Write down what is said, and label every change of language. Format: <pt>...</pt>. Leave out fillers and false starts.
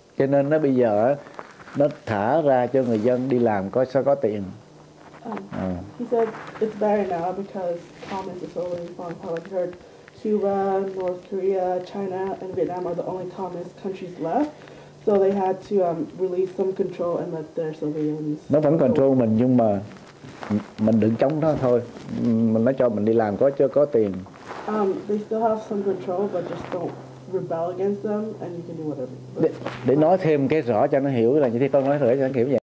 <vi>Cho nên nó bây giờ nó thả ra cho người dân đi làm có tiền.</vi> <en>He said it's better now because communists are slowly falling apart. Like I heard, Cuba, North Korea, China, and Vietnam are the only communist countries left. So they had to release some control and let their civilians.</en> <vi>Nó vẫn control mình, nhưng mà mình đừng chống nó thôi. Nó cho mình đi làm có tiền.</vi> <en>They still have some control, but just don't rebel against them, and you can do whatever.</en> <vi>Để nói thêm cái rõ cho nó hiểu là như thế, con nói thử cho nó hiểu vậy.</vi>